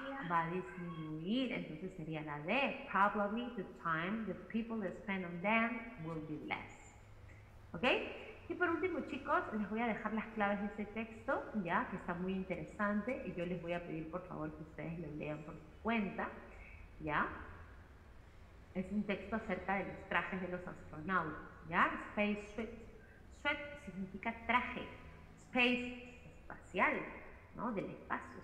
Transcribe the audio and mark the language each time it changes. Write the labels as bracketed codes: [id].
[es] Va a disminuir, entonces sería la D. [en] Probably the time that people spend on them will be less. [es] ¿Ok? Y por último, chicos, les voy a dejar las claves de ese texto, ya, que está muy interesante, y yo les voy a pedir, por favor, que ustedes lo lean por su cuenta, ¿ya? Es un texto acerca de los trajes de los astronautas, ¿ya? Space suit. Suit significa traje. Space, espacial, ¿no? Del espacio.